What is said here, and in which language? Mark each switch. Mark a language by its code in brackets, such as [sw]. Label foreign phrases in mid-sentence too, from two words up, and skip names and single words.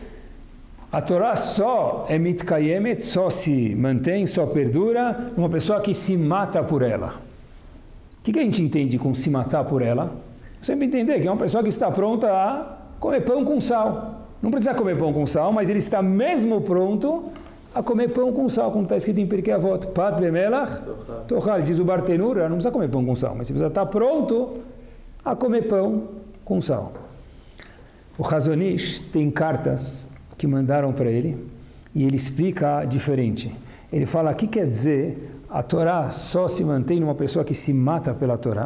[pt] A Torá só é mitkayemet, só se mantém, só perdura, uma pessoa que se mata por ela. O que a gente entende com se matar por ela? Sempre entender que é uma pessoa que está pronta a comer pão com sal. Não precisa comer pão com sal, mas ele está mesmo pronto a comer pão com sal, como está escrito em Pirkei Avot. [he] פת במלח תאכל, [pt] diz o Bartenura, não precisa comer pão com sal, mas você precisa estar pronto a comer pão com sal. O Chazon Ish tem cartas que mandaram para ele e ele explica diferente. Ele fala, o que quer dizer a Torá só se mantém numa pessoa que se mata pela Torá?